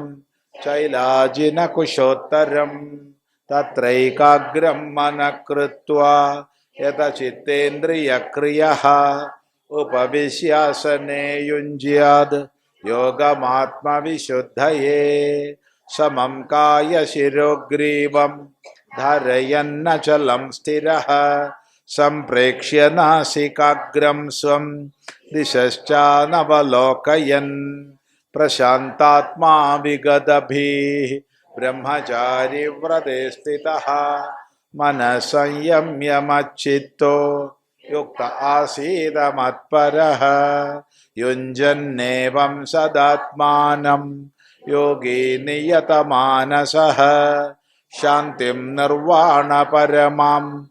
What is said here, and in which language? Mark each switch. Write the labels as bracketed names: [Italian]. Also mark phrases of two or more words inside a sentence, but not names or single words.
[Sanskrit] ശൈലാജിനകുശോത്തരം തത്രൈകാഗ്രം മനഃ കൃത്വാ യതചിത്തേന്ദ്രിയക്രിയഃ ഉപവിശ്യാസനേ യുഞ്ജ്യാത് യോഗമാത്മവിശുദ്ധയേ സമം കായശിരോഗ്രീവം ധാരയന്നചലം സ്ഥിരഃ സംപ്രേക്ഷ്യ നാസികാഗ്രം സ്വം ദിശശ്ചാനവലോകയൻ പ്രശാന്താത്മാ വിഗതഭീഃ ब्रह्मचारिव्रते स्थितः मनसंयम्य मच्चित्तो युक्त आसीद मत्परः युञ्जन्नेवं सदात्मानं योगी नियतमानसः शान्तिं निर्वाणपरमां